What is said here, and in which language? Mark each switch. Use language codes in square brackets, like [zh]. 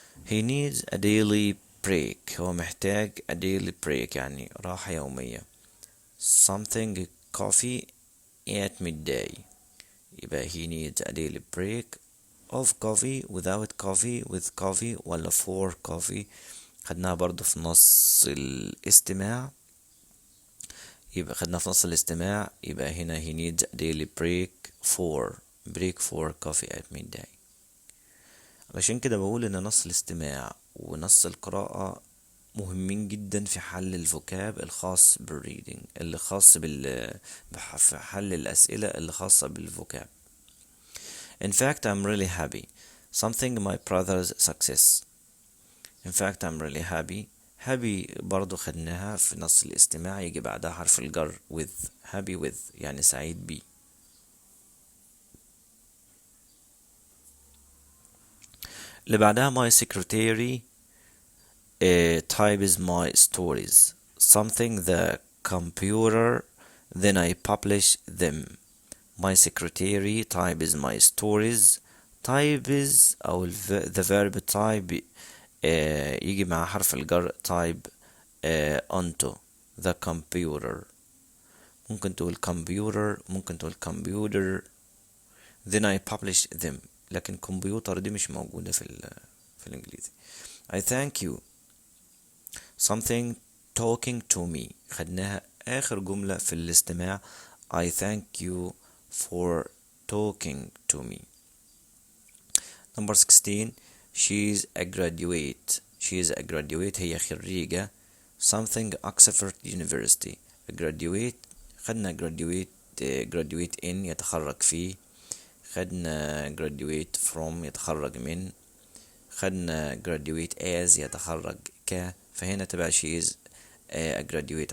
[en] He needs a daily break, هو محتاج a daily break يعني راحة يومية. Something coffee at midday, يبقى he needs a daily break of coffee, without coffee, with coffee ولا for coffee. [ar] خدناها برضو في نص الاستماع، يبقى خدناها في نص الاستماع، يبقى هنا he needs a daily break for coffee at midday. علشان كده بقول ان نص الاستماع ونص القراءة مهمين جدا في حل الفوكاب الخاص بالريدنج، اللي خاص في حل الأسئلة اللي خاصة بالفوكاب. [en] In fact, I'm really happy. Something my brother's success. In fact, I'm really happy. [ar] happy برضو خدناها في نص الاستماع، يجي بعدها حرف الجر with. happy with يعني سعيد بي. [en] اللي بعدها my secretary types my stories. Something the computer, then I publish them. My secretary types my stories. types أو the verb type يجي مع حرف الجر type onto the computer. [ar] ممكن تقول computer، ممكن تقول computer. then I publish them، لكن كمبيوتر دي مش موجودة في الإنجليزي. [en] I thank you. [ar] something talking to me، خدناها آخر جملة في الاستماع. [en] I thank you for talking to me. Number 16, she's a graduate. She's a graduate هي خريجة. something Oxford University. a graduate خدنا graduate in يتخرج فيه، خدنا graduate from يتخرج من، خدنا graduate as يتخرج ك، فهنا تبقى she is a graduate.